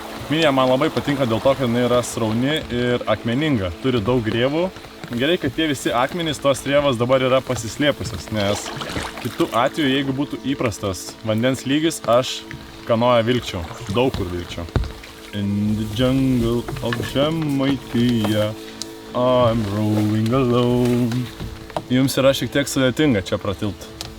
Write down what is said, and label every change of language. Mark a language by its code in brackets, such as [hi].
[lt] Minija man labai patinka dėl to, kad jinai yra srauni ir akmeninga, turi daug rėvų. Gerai, kad tie visi akmenys, tos rėvos dabar yra pasislėpusios, nes kitu atveju, jeigu būtų įprastas vandens lygis, aš kanoją vilkčiau, daug kur vilkčiau. [en] In the jungle of Žemaitija, I'm rowing alone. [lt] Jums yra šiek tiek sudėtinga čia pratilpti.